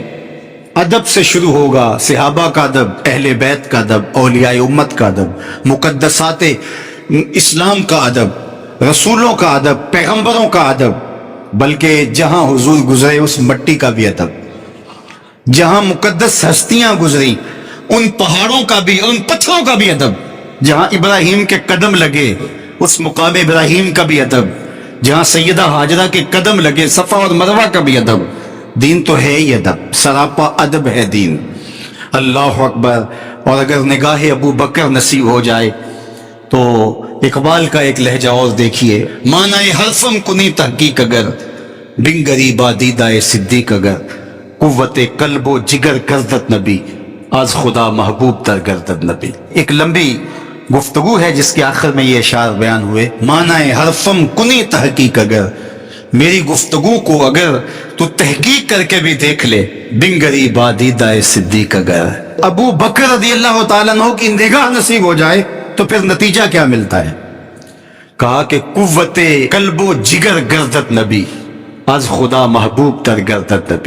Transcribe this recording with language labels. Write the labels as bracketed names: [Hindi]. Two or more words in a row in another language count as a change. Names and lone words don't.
[Urdu] ادب سے شروع ہوگا، صحابہ کا ادب، اہل بیت کا ادب، اولیاء امت کا ادب، مقدسات اسلام کا ادب، رسولوں کا ادب، پیغمبروں کا ادب، بلکہ جہاں حضور گزرے اس مٹی کا بھی ادب، جہاں مقدس ہستیاں گزری ان پہاڑوں کا بھی، ان پتھروں کا بھی ادب، جہاں ابراہیم کے قدم لگے اس مقام ابراہیم کا بھی ادب، جہاں سیدہ ہاجرہ کے قدم لگے صفا اور مروہ کا بھی ادب. دین تو ہے ہی ادب، سراپا ادب ہے دین. [Arabic] اللہ اکبر. [Urdu] اور اگر نگاہ ابو بکر نصیب ہو جائے تو اقبال کا ایک لہجہ اور دیکھیے. [Persian] معنی حرفم کنی تحقیق اگر بنگری دیدہ صدیق اگر قوت قلب و جگر گردت نبی آج خدا محبوب در گردت نبی. [Urdu] ایک لمبی گفتگو ہے جس کے آخر میں یہ اشعار بیان ہوئے. [Persian] معنی حرفم کنی تحقیق اگر، [Urdu] میری گفتگو کو اگر تو تحقیق کر کے بھی دیکھ لے، [Persian] بنگری دیدہ صدیق اگر. [Urdu] ابو بکر [Arabic] رضی اللہ تعالیٰ عنہ [Urdu] کی نگاہ نصیب ہو جائے تو پھر نتیجہ کیا ملتا ہے؟ کہا کہ [Persian] قوت قلب و جگر گردت نبی آج خدا محبوب تر گردت نبی.